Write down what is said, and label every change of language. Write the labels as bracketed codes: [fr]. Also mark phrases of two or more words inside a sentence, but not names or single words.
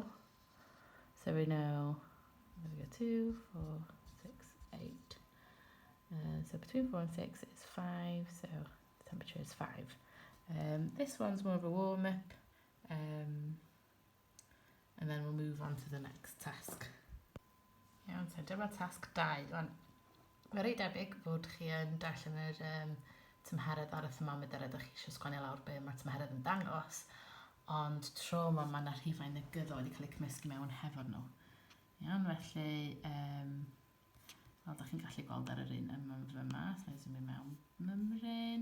[en] So we know, there we go, 2, 4, 6, 8. So between 4 and 6 is 5, so the temperature is 5. This one's more of a warm-up, and then we'll move on to the next task. [cy] Iawn, so dyma tasg 2. Mae'n reit debyg fod chi yn darllen yr tymheredd ar y thermometer ydych chi eisiau sgwennu lawr be mae'r tymheredd yn dangos, ond tro yma mae yna rhifau negyddol wedi cael eu cymysgu mewn hefo nhw. Iawn, felly, fel ydych chi'n gallu gweld ar yr un yma fyma, so ni'n mynd mewn mymryn.